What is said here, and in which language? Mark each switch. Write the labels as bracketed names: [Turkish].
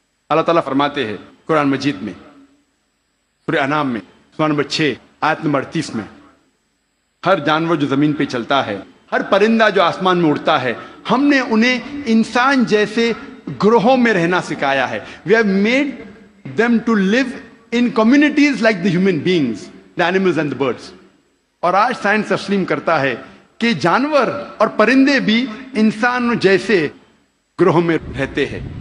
[Urdu] اللہ تعالیٰ فرماتے ہیں قرآن مجید میں سورہ انعام میں سورہ نمبر 6 آیت نمبر 38 میں ہر جانور جو زمین پہ چلتا ہے، ہر پرندہ جو آسمان میں اڑتا ہے، ہم نے انہیں انسان جیسے گروہوں میں رہنا سکھایا ہے. [English] We have made them to live in communities like the human beings, the animals and the birds. [Urdu] اور آج سائنس تسلیم کرتا ہے کہ جانور اور پرندے بھی انسان جیسے گروہوں میں رہتے ہیں.